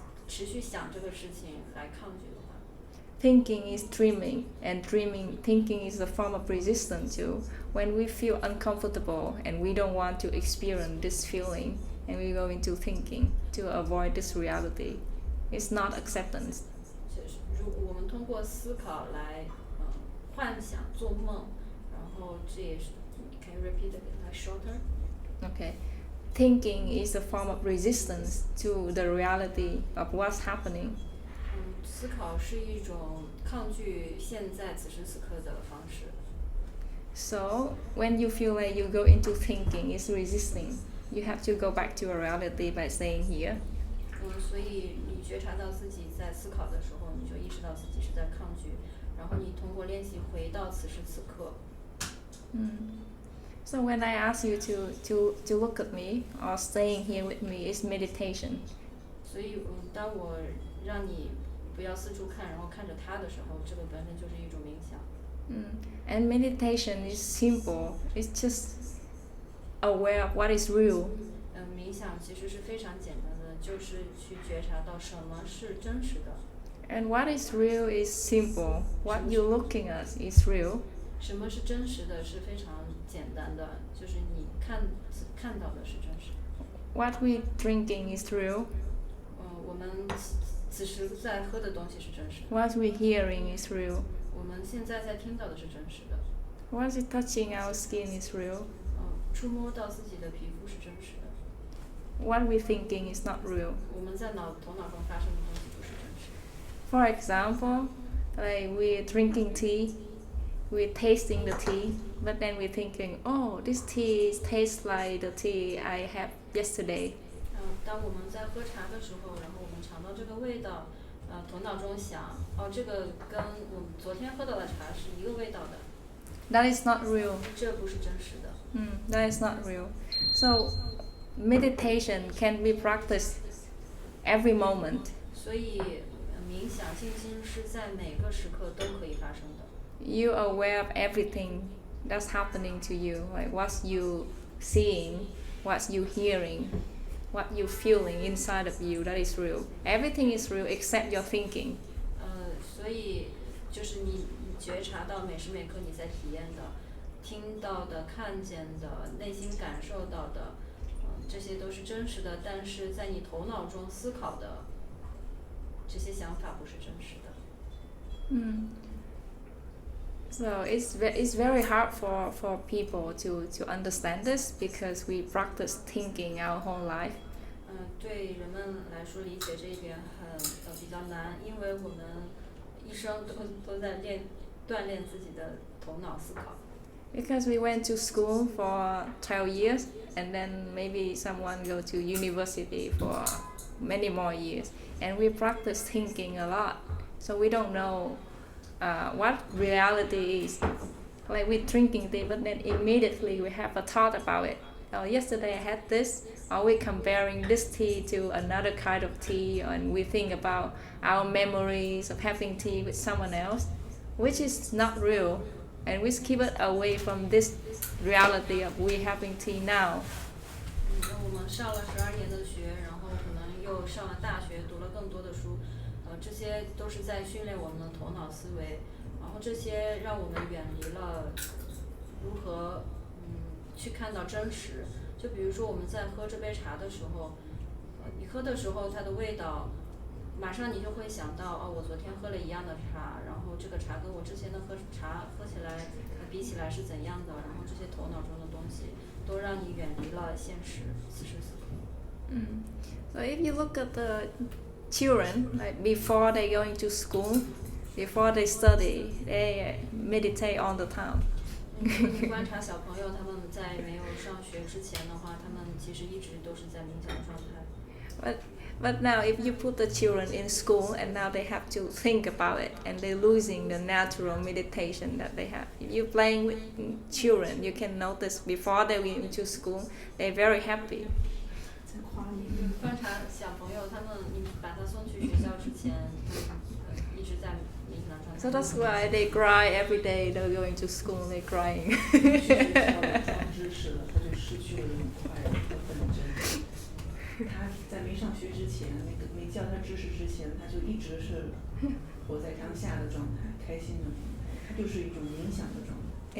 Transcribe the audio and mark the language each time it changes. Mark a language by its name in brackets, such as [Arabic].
[Chinese] 持续想这个事情来抗拒的话， [English] Thinking is dreaming, and thinking is a form of resistance too. When we feel uncomfortable and we don't want to experience this feeling, and we go into thinking to avoid this reality, it's not acceptance. [Chinese] 就是我们通过思考来幻想、做梦，然后这也是 [English] Can you repeat it like shorter? Okay. Thinking is a form of resistance to the reality of what's happening. [Chinese] 思考是一种抗拒现在此时此刻的方式。 [English] So when you feel like you go into thinking, it's resisting. You have to go back to a reality by staying here. [Chinese] 所以你觉察到自己在思考的时候，你就意识到自己是在抗拒，然后你通过练习回到此时此刻。 [English] So when I ask you to look at me or staying here with me, it's meditation. [Chinese] 所以当我让你不要四处看，然后看着它的时候，这个本身就是一种冥想。 [English] And meditation is simple. It's just aware of what is real. [Chinese] 冥想其实是非常简单的，就是去觉察到什么是真实的。 [English] And what is real is simple. What you're looking at is real. [Chinese] 什么是真实的是非常简单的，就是你看到的是真实。 [English] What we're drinking is real. [Chinese] 我们此时在喝的东西是真实的。 [English] What we're hearing is real. [Chinese] 我们现在在听到的是真实的。 [English] What is touching our skin is real. [Chinese] 触摸到自己的皮肤是真实的。 [English] What we're thinking is not real. [Chinese] 我们在头脑中发生的东西不是真实的。 [English] For example, like we're drinking tea, we're tasting the tea, but then we're thinking, oh, this tea tastes like the tea I had yesterday. [Chinese] 当我们在喝茶的时候，然后我们尝到这个味道，头脑中想，这个跟我们昨天喝到的茶是一个味道的。 [English] That is not real. [Chinese] 这不是真实的。 [English] That is not real. So meditation can be practiced every moment. [Chinese] 所以冥想静心是在每个时刻都可以发生的。 [English] You are aware of everything that's happening to you, like what you seeing, what you hearing, what you feeling inside of you. That is real. Everything is real except your thinking. [Chinese] 所以就是你觉察到每时每刻你在体验的、听到的、看见的、内心感受到的，这些都是真实的，但是在你头脑中思考的这些想法不是真实的。 [English] So it's very hard for people to understand this because we practice thinking our whole life. [Chinese] 对人们来说理解这一点比较难，因为我们一生都在锻炼自己的头脑思考。 [English] Because we went to school for 12 years and then maybe someone go to university for many more years, and we practice thinking a lot, so we don't know what reality is. Like we're drinking tea, but then immediately we have a thought about it. Yesterday I had this, or we're comparing this tea to another kind of tea, and we think about our memories of having tea with someone else, which is not real, and we keep it away from this reality of we having tea now. [Chinese] 我们上了12年的学，然后可能又上了大学，读了更多的书，这些都是在训练我们的头脑思维，然后这些让我们远离了如何去看到真实。就比如说我们在喝这杯茶的时候，你喝的时候它的味道，马上你就会想到我昨天喝了一样的茶，然后这个茶跟我之前的茶喝起来比起来是怎样的，然后这些头脑中的东西都让你远离了现实，此时此刻。 [English] So if you look at the children, like before they go into school, before they study, they meditate all the time. [Chinese] 观察小朋友，他们在没有上学之前的话，他们其实一直都是在冥想的状态。 [English] But now if you put the children in school and now they have to think about it and they're losing the natural meditation that they have. If you're playing with children, you can notice before they went into school, they're very happy. 在夸 [Chinese] 你观察小朋友，他们你把他送去学校之前，一直在冥想状态。 [English] So that's why they cry every day. They're going to school, they're crying. [Chinese] 去学校装知识了，他就失去了那种快乐的本真。他在没上学之前，没教他知识之前，他就一直是活在当下的状态，开心的状态，他就是一种冥想的状态。